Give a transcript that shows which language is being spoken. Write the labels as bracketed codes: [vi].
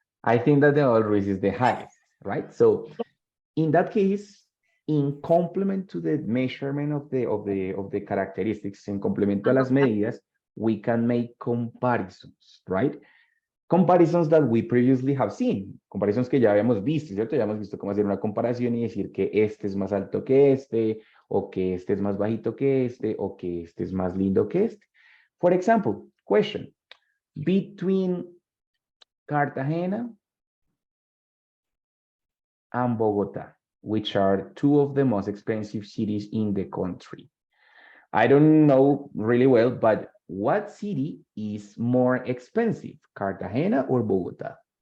[en] I think that the Nevado del Ruiz is the highest, right? So in that case, in complement to the measurement of the characteristics, [es] en complemento a las medidas, [en] we can make comparisons, right? Comparisons that we previously have seen, comparisons [es] que ya habíamos visto, ¿cierto? Ya hemos visto cómo hacer una comparación y decir que este es más alto que este, o que este es más bajito que este, o que este es más lindo que este. [en] For example, question, between Cartagena and Bogota, which are two of the most expensive cities in the country. I don't know really well, but what city is more expensive, Cartagena or Bogota?